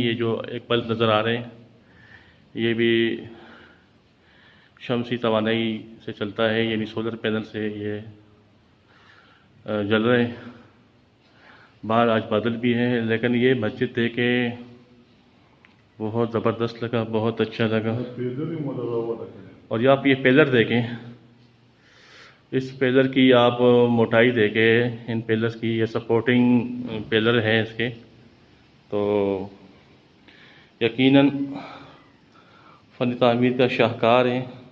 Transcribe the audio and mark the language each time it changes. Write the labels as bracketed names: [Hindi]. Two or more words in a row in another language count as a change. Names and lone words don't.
[Urdu] یہ جو ایک بلب نظر آ رہے ہیں یہ بھی شمسی توانائی سے چلتا ہے یعنی [English] solar panel [Urdu] سے یہ جل رہے ہیں. باہر آج بادل بھی ہیں لیکن یہ مسجد دیکھے بہت زبردست لگا بہت اچھا لگا. [Pashto] پیدل یې موږ راوړل [Urdu] اور یہ آپ یہ پلر دیکھیں اس پلر کی آپ موٹائی دیکھیں ان پلرز کی یہ [English] supporting pillar [Urdu] ہیں اس کے تو یقیناً فن تعمیر کا شاہکار ہے.